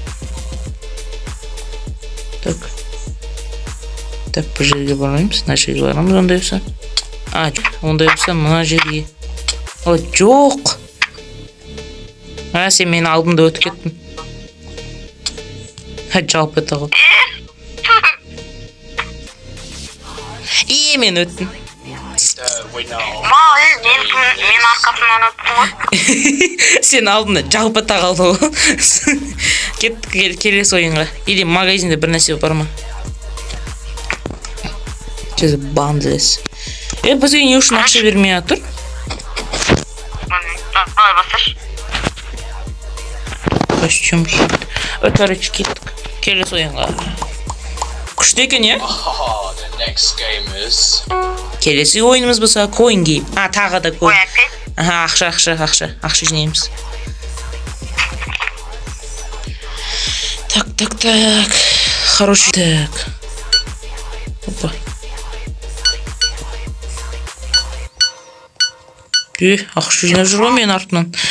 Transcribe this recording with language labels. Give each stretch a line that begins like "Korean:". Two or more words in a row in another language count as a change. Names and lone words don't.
Kazakh: Так, бір жерге бармаймыз, мына жерге барамыз ондай болса. Ондай болса мына жерге. Жоқ. Сен мені алдымда өтіп кеттің. Жалпы ета ғой. Мен өттім.
English: the winner of
Kazakh: Мен арқасынан өттім ғой. Сен алдында жалпы ета қалды ғой. Кеттік келесі ойынға. Или магазинде бір нәрсе бар ма?
English: Just bundles.
Kazakh: Бізге не үшін ақша бермей жатыр? Қалай басташы? Костюм. Короче, кеттік. Келесі ойынға. Күшті екен, е?
English: the next game is
Kazakh: Келесі ойынымыз болса
English: coin game.
Kazakh: Тағы да Ой,
Russian: coin. опять?
Kazakh: Ақша жинаймыз.
Russian: Так. Хороший. Так. Опа.
Kazakh: Ақша жинап жүр ғой мен артынан.